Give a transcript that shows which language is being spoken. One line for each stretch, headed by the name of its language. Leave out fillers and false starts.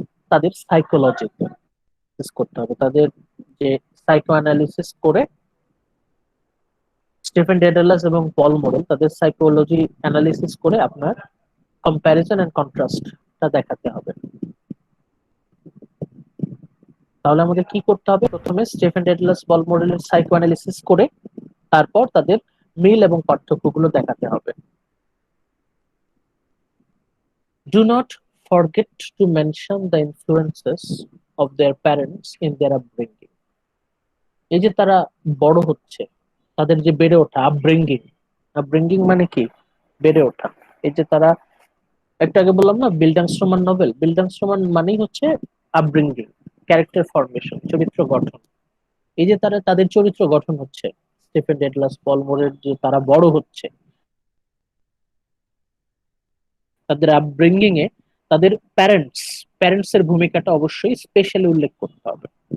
Bangla: তাদের সাইকোলজি করতে হবে, তাদের যে সাইকো অ্যানালিসিস করে স্টিফেন ডেডালাস এবং পল মোরেল তাদের সাইকোলজি অ্যানালিসিস করে আপনার কম্প্যারিজন এন্ড কন্ট্রাস্টটা দেখাতে হবে। তাহলে আমাদের কি করতে হবে? প্রথমে স্টিফেন ডেডলাস পল মোরেলের সাইকো অ্যানালিসিস করে তারপর তাদের মিল এবং পার্থক্যগুলো দেখাতে হবে।
English: Do not forget to mention the influences of their parents in their upbringing.
Bangla: এই যে তারা বড় হচ্ছে, তাদের যে বেড়ে ওঠা, আপব্রিঙ্গিং মানে কি? বেড়ে ওঠা। এই যে তারা, একটু আগে বললাম না বিল্ডাংস্ট্রমান নভেল, বিল্ডাংস্ট্রমান মানেই হচ্ছে আপব্রিঙ্গিং, ক্যারেক্টার ফরমেশন, চরিত্র গঠন। এই যে তারা তাদের চরিত্র গঠন হচ্ছে, স্টিফেন ডেডলাস পল মোরের যে তারা বড় হচ্ছে, তাদের আপব্রিঙ্গিং এ তাদের প্যারেন্টস এর ভূমিকাটা অবশ্যই স্পেশালি উল্লেখ করতে হবে।